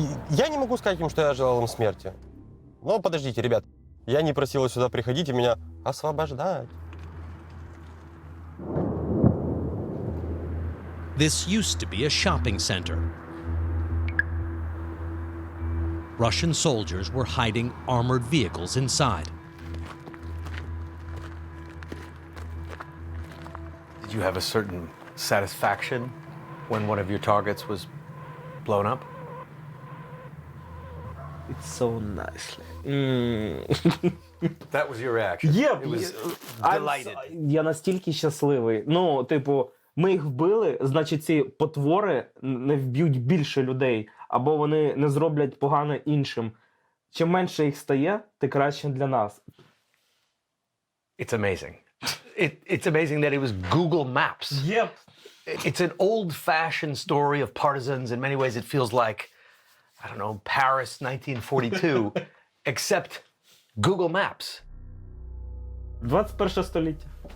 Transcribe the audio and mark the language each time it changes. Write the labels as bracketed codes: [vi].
[ru] Я не могу сказать им, что я желал им смерти. Но подождите, ребят. Я не просил сюда приходить и меня освобождать. [en] This used to be a shopping center. Russian soldiers were hiding armored vehicles inside. Did you have a certain satisfaction when one of your targets was blown up? It's so nicely. That was your reaction. It was delighted. [uk] Я настільки щасливий. Ну, типу, ми їх вбили, значить ці потвори не вб'ють більше людей, або вони не зроблять погано іншим. Чим менше їх стає, тим краще для нас. [en] It's amazing. It's amazing that it was Google Maps. Yep. It's an old-fashioned story of partisans. In many ways, it feels like, I don't know, Paris 1942, except Google Maps. [uk] 21 століття.